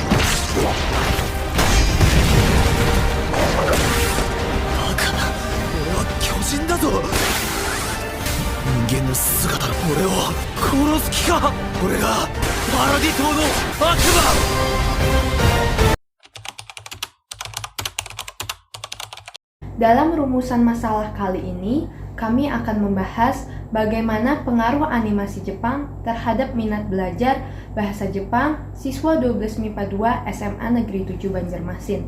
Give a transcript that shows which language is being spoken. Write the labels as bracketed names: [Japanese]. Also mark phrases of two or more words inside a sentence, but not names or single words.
[Japanese] バカな、俺は巨人だぞ。人間の姿の俺を殺す気か。俺がパラディ島の悪魔。 [Indonesian] Dalam rumusan masalah kali ini, kami akan membahas bagaimana pengaruh animasi Jepang terhadap minat belajar bahasa Jepang siswa 12 MIPA 2 SMA Negeri 7 Banjarmasin.